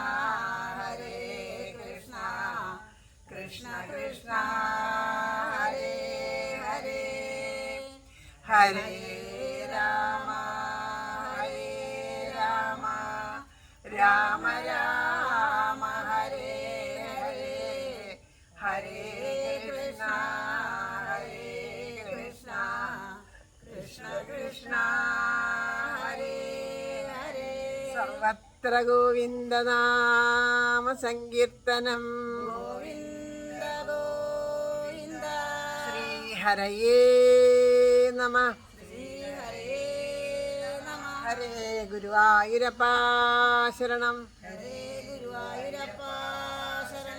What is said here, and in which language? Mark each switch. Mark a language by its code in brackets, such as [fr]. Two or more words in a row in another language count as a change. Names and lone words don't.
[sa] കൃഷ്ണ കൃഷ്ണ ഹരേ ഹരേ, ഹരേ രാമ രാമ രാമ ഹരേ ഹരേ, ഹരേ കൃഷ്ണ കൃഷ്ണ കൃഷ്ണ ഹരേ ഹരേ. സർവത്ര ഗോവിന്ദനാമ സങ്കീർത്തനം, ഗോവിന്ദ ഗോവിന്ദ. ശ്രീഹരയേ നമഃ. [ml] ഹരേ ഗുരുവായൂരപ്പ ശരണം, ഹരേ ഗുരുവായൂരപ്പ ശരണം.